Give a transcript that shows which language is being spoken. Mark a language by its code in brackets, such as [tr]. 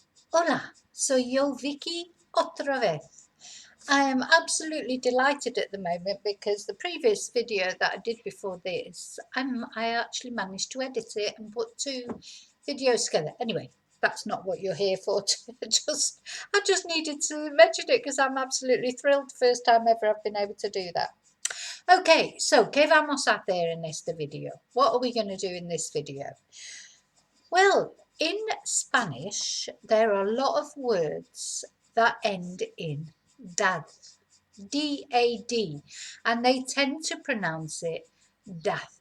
[es] Hola, soy yo, Vicky, otra vez. [en] I am absolutely delighted at the moment because the previous video that I did before this, I actually managed to edit it and put two videos together. Anyway, that's not what you're here for. I just needed to mention it because I'm absolutely thrilled. First time ever I've been able to do that. Okay, so [es] ¿qué vamos a hacer en este video? [en] What are we going to do in this video? Well, in Spanish, there are a lot of words that end in dad, D-A-D, and they tend to pronounce it dad.